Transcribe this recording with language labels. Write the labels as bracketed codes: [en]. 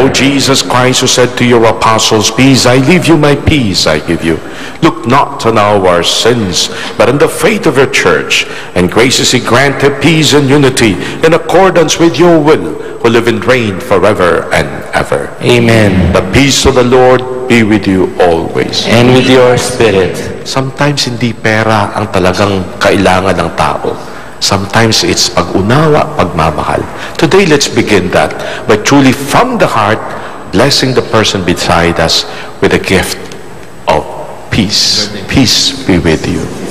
[en] Lord Jesus Christ, who said to your apostles, "Peace I leave you, my peace I give you," look not on our sins, but on the faith of your church, and graciously grant her peace and unity in accordance with your will, who live and reign forever and ever. Amen. The peace of the Lord be with you always. And with your spirit. Sometimes [tl] hindi pera ang talagang kailangan ng tao. [en] Sometimes it's [tl] pag-unawa, pagmamahal. [en] Today, let's begin that by truly from the heart blessing the person beside us with a gift of peace. Peace be with you.